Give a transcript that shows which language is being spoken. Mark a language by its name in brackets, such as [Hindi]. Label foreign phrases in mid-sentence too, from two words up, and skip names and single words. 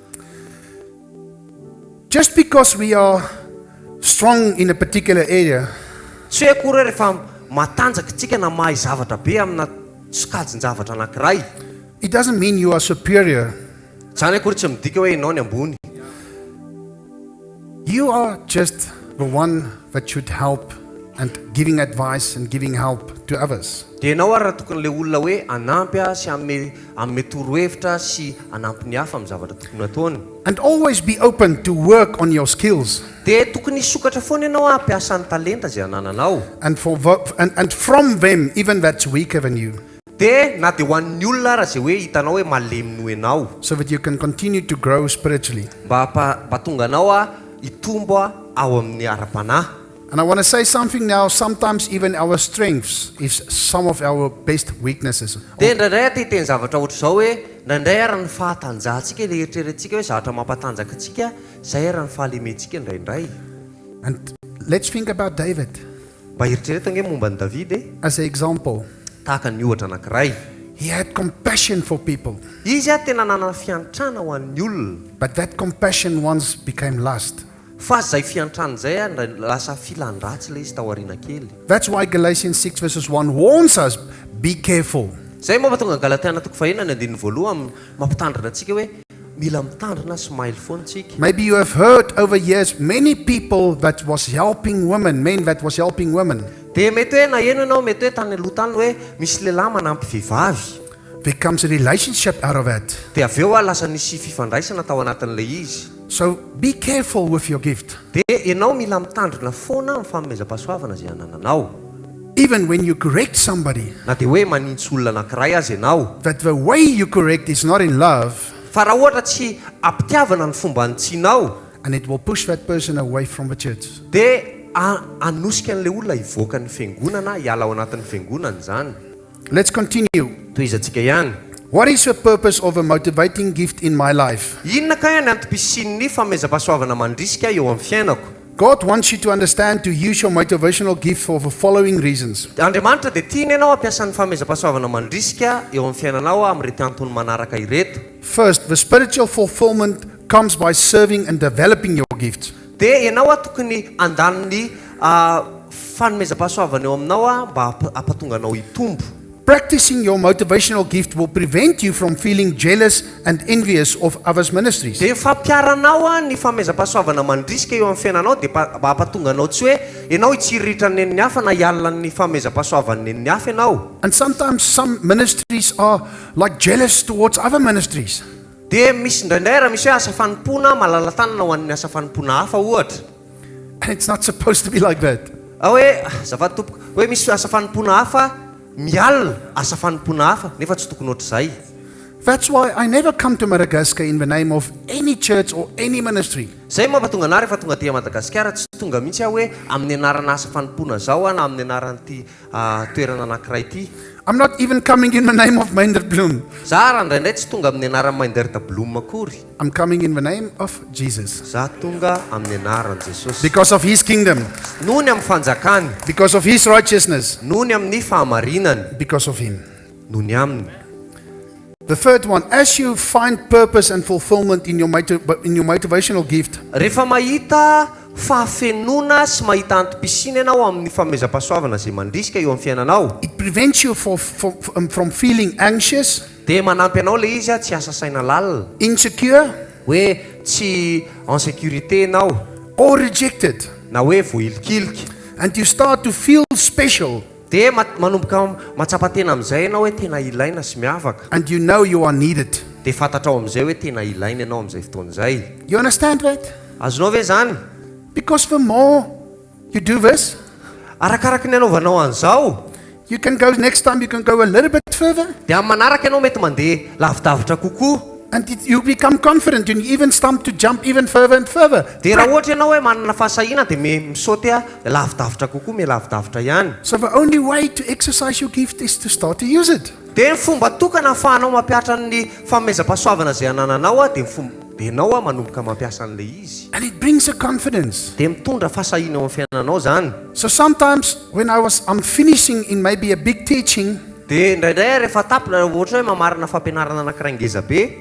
[English] Just because we are strong in a particular area, [Malagasy] Tsy hoe akory hoe rehefa matanjaka tsika na mahay zavatra be amina sokajin-javatra anankiray. [English] it doesn't mean you are superior. [Malagasy] Zany akory tsy midika hoe ianao ny ambony. [English] You are just the one that should help and giving advice and giving help to others. [Malagasy] Dia ianao ary raha tokony le olona hoe anampy sy amme torohevitra sy anampy ny hafa amin'ny zavatra tokony ataony. [English] And always be open to work on your skills. [Malagasy] Dia tokony hisokatra foana ianao hampiasa ny talenta izay anananao. [English] And from them, even that's weaker than you, [Malagasy] Dia na dia ho an'ny olona raha izay hoe hitanao hoe malemy noho ianao. [English] so that you can continue to grow spiritually. [Malagasy] Mba tonga anao hitombo ao amin'ny ara-panahy. [English] And I want to say something now. Sometimes even our strengths is some of our best weaknesses. [Malagasy] Dia indraindray aty teny zavatra ohatr' izao hoe indraindray ara ny fahatanjahantsika ilay eritreretintsika hoe zavatra mampatanjaka antsika izay ara ny fahalementsika indraindray. [English] And let's think about David [Malagasy] Mba eritreretana hoe momba ny Davida [English] as an example. [Malagasy] tahaka ny ohatra anankiray. [English] He had compassion for people, [Malagasy] Izy tena nanana fiantrana ho an'ny olona. [English] but that compassion once became lust. [Malagasy] Fa izay fiantrana izay lasa filan-dratsy ilay izy tao aoriana kely. [English] That's why Galatians 6 verses 1 warns us, be careful. [Malagasy] Izay mampatonga Galatiana 5:1 mampitandrina antsika hoe mila mitandrina sy mailo foana tsika. [English] Maybe you have heard over years many people that was helping women, men that was helping women. [Malagasy] Dia mety hoe naheno ianao mety hoe tany aloha tany hoe misy lehilahy manampy vehivavy. [English] There comes a relationship out of it. [Malagasy] Dia avy eo lasa nisy fifandraisana tao anatin'ilay izy. [English] So be careful with your gift. [Malagasy] Dia ianao mila mitandrina foana amin'ny fanomezam-pahasoavana izay anananao. [English] Even when you correct somebody, [Malagasy] Na dia hoe manintsy olona anankiray azy ianao. [English] that the way you correct is not in love, [Malagasy] Fa raha ohatra tsy ampitiavana ny fomba nitsianao, [English] and it will push that person away from the church. [Malagasy] dia anosika an'ilay olona hivoaka ny fiangonana, hiala ao anatin'ny fiangonana izany. [English] Let's continue. [Malagasy] Tohizantsika ihany. [English] What is the purpose of a motivating gift in my life? [Malagasy] Inona kaya ny antom-pisian'ny fanomezam-pahasoavana mandrisika eo amin'ny fiainako? [English] God wants you to understand to use your motivational gift for the following reasons. [Malagasy] Andriamanitra dia tiany ianao ampiasa ny fanomezam-pahasoavana mandrisika eo amin'ny fiainanao amin'irety antony manaraka ireto. [English] First, the spiritual fulfillment comes by serving and developing your gifts. [Malagasy] Dia ianao tokony andaniny fanomezam-pahasoavana eo aminao mba ampatonga anao hitombo. [English] Practicing your motivational gift will prevent you from feeling jealous and envious of others' ministries. [Malagasy] Dia fampiaranao ny fanomezam-pahasoavana mandrisika eo amin'ny fiainanao dia mba ampatonga anao tsy hoe ianao hitsiriritra ny nen'ny hafa na hialina ny fanomezam-pahasoavana nen'ny hafa ianao. [English] And sometimes some ministries are like jealous towards other ministries. [Malagasy] Dia misy indraindray raha misy hoe asa fanompona malala-tanana ho an'ny asa fanompona hafa ohatra. [English] And it's not supposed to be like that. [Malagasy] Hoe azafady tompoko hoe misy asa fanompona hafa mialina asa fanompona hafa nefa tsy tokony ohatr'izay. [English] That's why I never come to Madagascar in the name of any church or any ministry. [Malagasy] Zay mampatonga ana rehefa tonga aty Madagasikara tsy tonga mihitsy aho hoe amin'ny anarana asa fanompona zao na amin'ny anaran'ity toerana anankiray ity. [English] I'm not even coming in the name of Myndert Bloem. [Malagasy] Za raha indraindray tsy tonga amin'ny anaran'i Myndert Bloem akory. [English] I'm coming in the name of Jesus. [Malagasy] Za tonga amin'ny anaran'i Jesosy. [English] Because of His kingdom. [Malagasy] Noho ny amin'ny fanjakany. [English] Because of His righteousness. [Malagasy] Noho ny amin'ny fahamarinany. [English] Because of Him. [Malagasy] Noho ny aminy. [English] The third one, as you find purpose and fulfillment in your motivational gift, [Malagasy] Rehefa mahita fahafenona sy mahita antom-pisina ianao amin'ny fanomezam-pahasoavana izay mandrisika eo amin'ny fiainanao. [English] it prevents you from feeling anxious, [Malagasy] Dia manampy anao ilay izy tsy asa saina lalina. [English] insecure, [Malagasy] Hoe tsy [French] en sécurité [Malagasy] ianao [English] or rejected. [Malagasy] na hoe voahilikiliky. [English] And you start to feel special, [Malagasy] Dia manomboka matsapa-tena amin'izay ianao hoe tena ilaina sy miavaka. [English] and you know you are needed. [Malagasy] Dia fantatrao amin'izay hoe tena ilaina ianao amin'izay fotoana izay. [English] You understand that? [Malagasy] Azonao ve zany? [English] Because the more you do this, [Malagasy] Arakaraka ny anaovanao an'izao, [English] you can go next time, you can go a little bit further, [Malagasy] dia amin'ny manaraka ianao mety mandeha lavidavitra kokoa. [English] and you become confident, and you even start to jump even further and further. [Malagasy] Dia raha ohatra ianao hoe manana fahasahiana dia misaoty lavidavitra kokoa, lavidavitra ihany. [English] So the only way to exercise your gift is to start to use it. [Malagasy] Dia ny fomba tokana ahafahanao mampiatra ny fanomezam-pahasoavana izay anananao dia ianao manomboka mampiasa an'ilay izy. [English] And it brings a confidence. [Malagasy] Dia mitondra fahasahiana ao amin'ny fiainanao zany. [English] So sometimes when I'm finishing in maybe a big teaching, [Malagasy] Dia indraindray rehefa tapina ohatra hoe mamarina fampianarana anankiray ngeza be,